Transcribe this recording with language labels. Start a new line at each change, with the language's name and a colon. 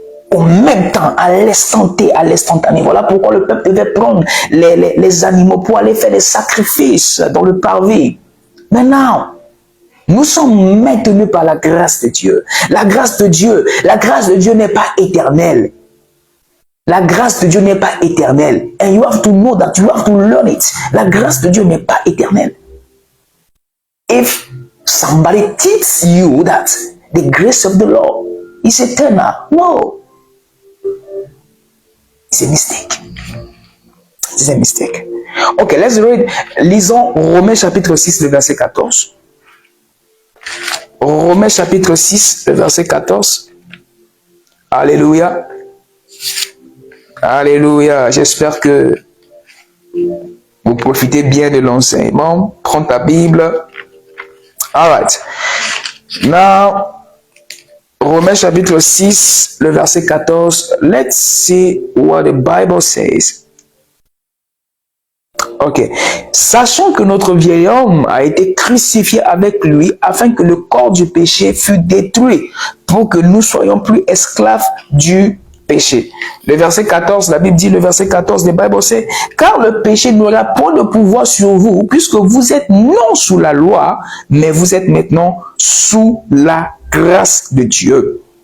French: Au même temps, à l'instantané. Voilà pourquoi le peuple devait prendre les animaux pour aller faire des sacrifices dans le parvis. Maintenant, nous sommes maintenus par la grâce de Dieu. La grâce de Dieu n'est pas éternelle. La grâce de Dieu n'est pas éternelle.
English: And you have to know that, you have to learn it.
French: La grâce de Dieu n'est pas éternelle.
English: If somebody teaches you that the grace of the Lord is eternal, no. It's a mistake.
French: C'est un mistake.
English: Ok, let's read.
French: Lisons Romains chapitre 6, le verset 14. Romains chapitre 6, le verset 14. Alléluia. Alléluia. J'espère que vous profitez bien de l'enseignement. Prends ta Bible.
English: All right. Now,
French: Romains chapitre 6, le verset 14.
English: Let's see what the Bible says. Ok.
French: Sachant que notre vieil homme a été crucifié avec lui afin que le corps du péché fût détruit pour que nous soyons plus esclaves du péché. Le verset 14, la Bible dit, le verset 14 de la Bible c'est, car le péché n'aura point de pouvoir sur vous puisque vous êtes non sous la loi, mais vous êtes maintenant sous la grâce de Dieu.